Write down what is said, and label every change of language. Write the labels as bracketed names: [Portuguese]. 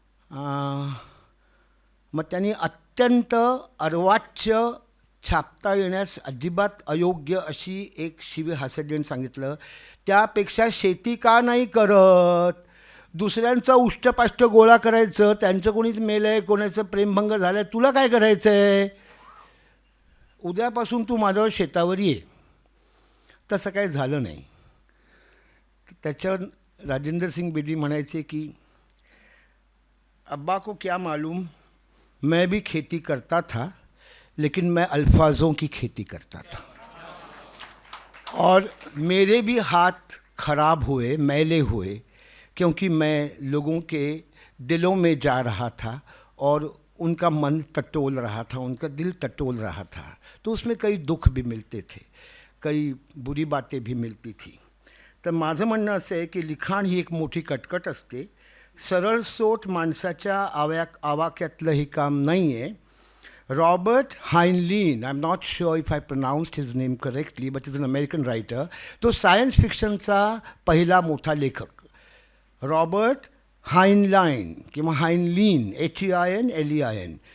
[Marathi] मग त्यांनी अत्यंत अर्वाच्य, छापता येण्यास अजिबात अयोग्य अशी एक शिवी हास्यदेन सांगितलं, त्यापेक्षा शेती का नाही करत, दुसऱ्यांचं उष्टपाष्ट गोळा करायचं, त्यांचं कोणीच मेलं आहे, कोणाचं प्रेमभंग झालं आहे, तुला काय करायचं आहे. उद्यापासून तू माझ्यावर शेतावर ये. तसं काही झालं नाही. त्याच्यावर राजेंद्र सिंग बेदी म्हणायचे की [Hindi] अब्बा को क्या मालूम, मैं भी खेती करता था लेकिन मैं अल्फाजों की खेती करता था और मेरे भी हाथ खराब हुए, मैले हुए, क्योंकि मैं लोगों के दिलों में जा रहा था और उनका मन टटोल रहा था, उनका दिल टटोल रहा था. तो उसमें कई दुख भी मिलते थे, कई बुरी बातें भी मिलती थी. [Marathi] तर माझं म्हणणं असं आहे की लिखाण ही एक मोठी कटकट असते. सरळसोट माणसाच्या आवाक्यातलं हे काम नाही आहे. [English] Robert Heinlein, I am not sure if I pronounced his name correctly, but is an American writer. [Marathi] तो सायन्स फिक्शनचा पहिला मोठा लेखक. रॉबर्ट हाइनलाईन किंवा हाइनलीन, HEINLEIN.